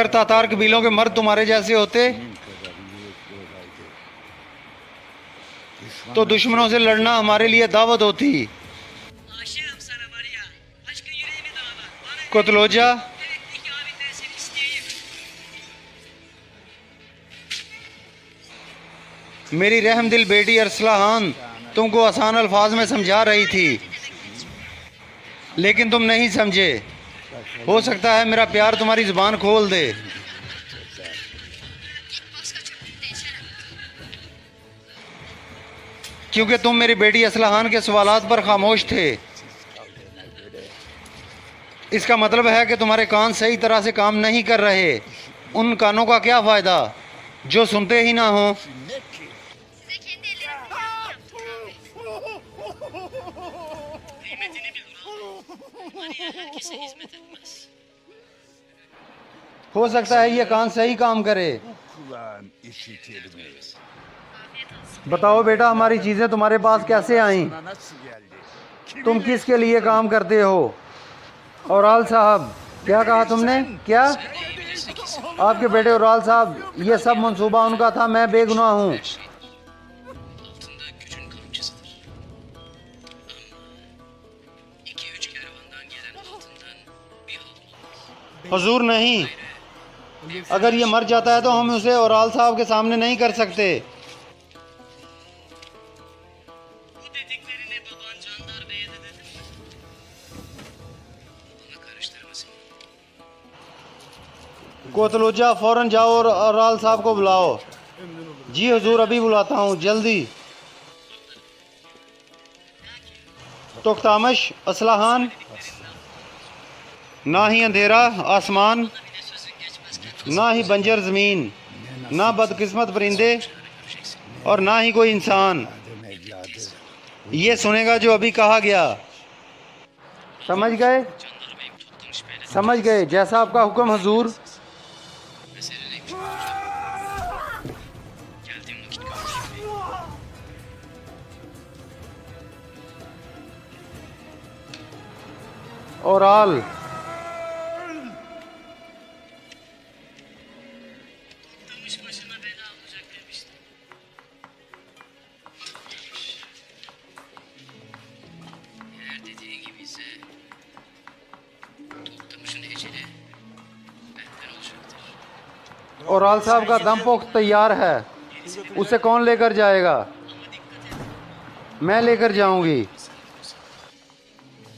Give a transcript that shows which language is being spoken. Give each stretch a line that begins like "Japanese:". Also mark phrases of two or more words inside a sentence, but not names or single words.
Hindi: तातार कबीलों के मर्द तुम्हारे जैसे होते तो दुश्मनों से लड़ना हमारे लिए दावत होती।
Turkish: Aşığım sana Maria. Aşkın yüreğimi dağlar. Bana कोतलोजा, evet iki abinden seni isteyeyim.
Hindi: मेरी रहमदिल बेटी अरसलाहान तुमको आसान अल्फाज में समझा रही थी, लेकिन तुम नहीं समझे। हो सकता है मेरा प्यार तुम्हारी जुबान खोल दे। क्योंकि तुम मेरी बेटी असलाहान के सवालात पर खामोश थे। इसका मतलब है कि तुम्हारे कान सही तरह से काम नहीं कर रहे। उन कानों का क्या फ़ायदा जो सुनते ही ना हो।
Turkish: Size kendi ellerimle yaptım. Kıymetini bil Ural. Maria herkese hizmet etmez.
Hindi: हो सकता है ये कान सही काम करे।
Turkish: Kulağın işitir mi?
Hindi: बताओ बेटा, हमारी चीज़ें तुम्हारे पास कैसे आईं?
Turkish: Nasıl geldi?
Hindi: तुम किसके लिए काम करते हो? और आल साहब, क्या कहा तुमने? क्या? आपके बेटे और साहब, ये सब मंसूबा उनका था। मैं बेगुनाह हूँ।
Turkish: Altında gücün kamçısıdır. Ama 2-3 kervandan gelen altından bir halt olmaz.
Hindi: हुजूर नहीं, अगर ये मर जाता है तो हम उसे और आल साहब के सामने नहीं कर सकते।
Turkish: Bu dediklerini baban Candar Bey'e de dedin mi? Bana karıştırmasın.
Hindi: कोतलोजा, फौरन जाओ और आल साहब को बुलाओ। जी हुजूर, अभी बुलाता हूँ, जल्दी। तोख्तामश, असलाहान, ना ही अंधेरा आसमान,
Turkish: Bir de sözün geçmezken
Hindi: ना ही बंजर ज़मीन, ना बदकिस्मत परिंदे और ना ही कोई इंसान ये सुनेगा जो अभी कहा गया। समझ गए?
Turkish: Candar Bey'im toptan şüpheyle.
Hindi: समझ गए। जैसा आपका हुक्म हुजूर।
Turkish: Mesele neymiş hocam? Geldiğim vakit görüşürüz.
Hindi: और आल,
Turkish: Toktamış başına bela olacak demişti. Eğer dediğin gibi ise Toktamış'ın eceli benden olacaktır.
Hindi: और आल साहब का दम पोख्त तैयार है। उसे कौन लेकर जाएगा?
Turkish: Ama dikkat et.
Hindi: मैं लेकर जाऊंगी।